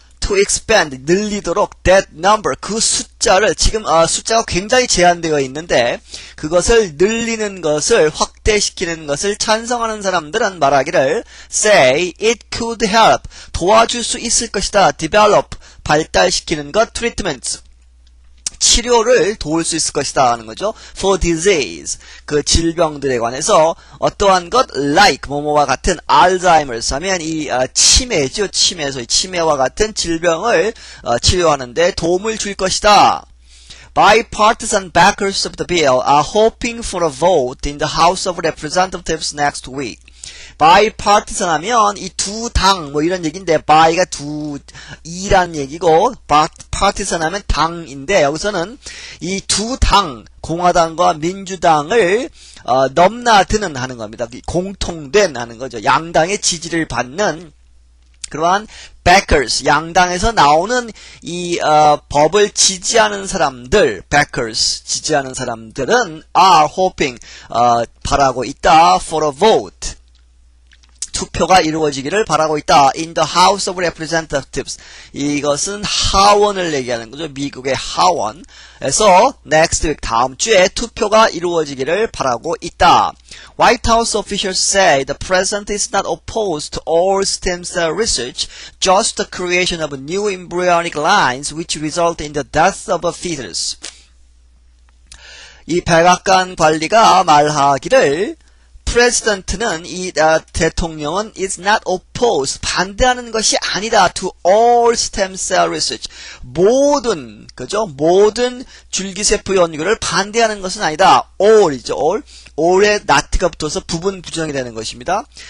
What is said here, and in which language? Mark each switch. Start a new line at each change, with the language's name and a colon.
English: to expand
Korean: 늘리도록
English: that number
Korean: 그 숫자를 지금 숫자가 굉장히 제한되어 있는데 그것을 늘리는 것을 확대시키는 것을 찬성하는 사람들은 말하기를
English: say it could help
Korean: 도와줄 수 있을 것이다
English: develop
Korean: 발달시키는 것
English: treatments
Korean: 치료를 도울 수 있을 것이다 하는 거죠.
English: For disease
Korean: 그 질병들에 관해서 어떠한 것
English: like
Korean: 뭐뭐와 같은 알츠하이머스 하면 이 치매죠. 치매에서 치매와 같은 질병을 치료하는데 도움을 줄 것이다.
English: Bipartisan backers of the bill are hoping for a vote in the House of Representatives next week.
Korean: bipartisan 하면 이 두 당 뭐 이런 얘기인데 by가 이란 얘기고 partisan 하면 당인데 여기서는 이 두 당 공화당과 민주당을 넘나드는 하는 겁니다. 공통된 하는 거죠. 양당의 지지를 받는 그러한 backers 양당에서 나오는 이 법을 지지하는 사람들 backers 지지하는 사람들은
English: are hoping
Korean: 바라고 있다
English: for a vote
Korean: 투표가 이루어지기를 바라고 있다.
English: In the House of Representatives.
Korean: 이것은 하원을 얘기하는 거죠. 미국의 하원에서
English: next week
Korean: 다음 주에 투표가 이루어지기를 바라고 있다.
English: White House officials say the president is not opposed to all stem cell research, just the creation of new embryonic lines which result in the death of a fetus.
Korean: 이 백악관 관리가 말하기를 프레지던트는 이 대통령은
English: is not opposed
Korean: 반대하는 것이 아니다
English: to all stem cell research
Korean: 모든 그죠 모든 줄기세포 연구를 반대하는 것은 아니다 all이죠 all에 not가 붙어서 부분 부정이 되는 것입니다.